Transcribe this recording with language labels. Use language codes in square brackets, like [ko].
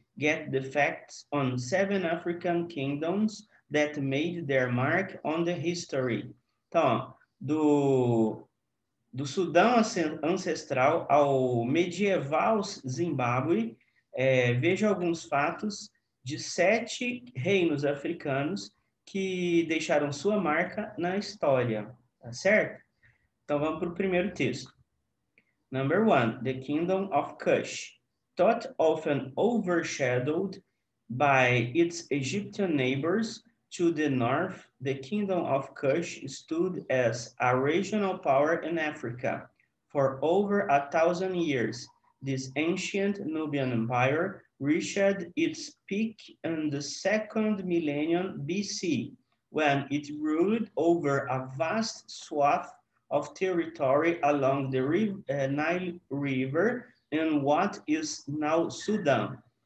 [en] Get the facts on 7 African kingdoms that made their mark on the history. [pt] Então, do Sudão ancestral ao medieval Zimbábue, veja alguns fatos de 7 reinos africanos que deixaram sua marca na história, tá certo? Então, vamos para o primeiro texto. [en] Number 1, the Kingdom of Kush. Thought often overshadowed by its Egyptian neighbors, to the north, the Kingdom of Kush stood as a regional power in Africa. For over 1,000 years, this ancient Nubian empire reached its peak in the 2nd millennium BC, when it ruled over a vast swath of territory along the Nile River in what is now Sudan.